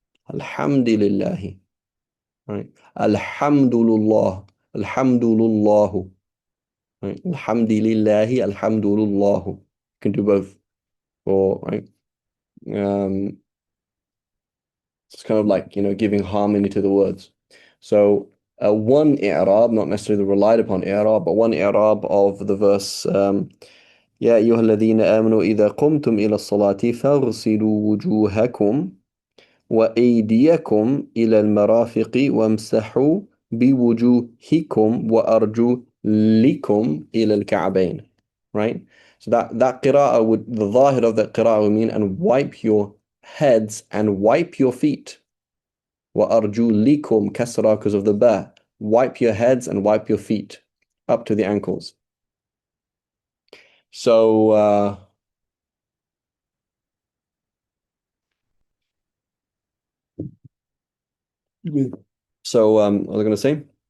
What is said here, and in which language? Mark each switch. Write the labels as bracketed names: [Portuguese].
[Arabic] Alhamdulillahi. [English] Right. [Arabic] Alhamdulillah. Alhamdulillahu. [English] Right. [Arabic] Alhamdulillahi. Alhamdulillahu. [English] You can do both. Or right. Um, it's kind of like, giving harmony to the words. So one i'rab, not necessarily the relied upon i'rab, but one i'rab of the verse, [Arabic] يا أيها الذين آمنوا إذا قمتم إلى الصلاة فاغسلوا وجوهكم وأيديكم إلى المرافق وامسحوا بوجوهكم وأرجلكم إلى الكعبين. [English] Right? So that qira'ah would, the zahir of that qira'ah would mean, and wipe your heads and wipe your feet. وأرجلكم kasra because of the ba. Wipe your heads and wipe your feet up to the ankles. So, what was I going to say?